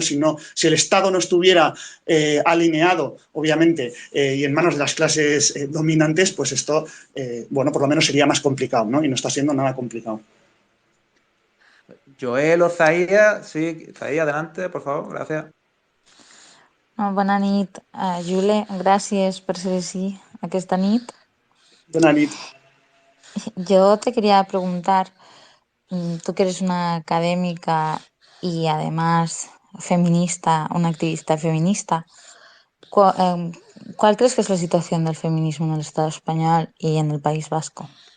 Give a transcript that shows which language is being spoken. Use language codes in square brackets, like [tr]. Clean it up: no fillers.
[es] Si el Estado no estuviera alineado, obviamente, y en manos de las clases dominantes, pues esto, bueno, por lo menos sería más complicado, ¿no? Y no está siendo nada complicado. Joel o Zahía, sí, Zahía, adelante, por favor, gracias. [ca] Bona nit, Jule. Gràcies per ser així aquesta nit. Bona nit. [es] Yo te quería preguntar, tú que eres una académica y además feminista, una activista feminista, ¿cuál crees que es la situación del feminismo en el Estado español y en el País Vasco?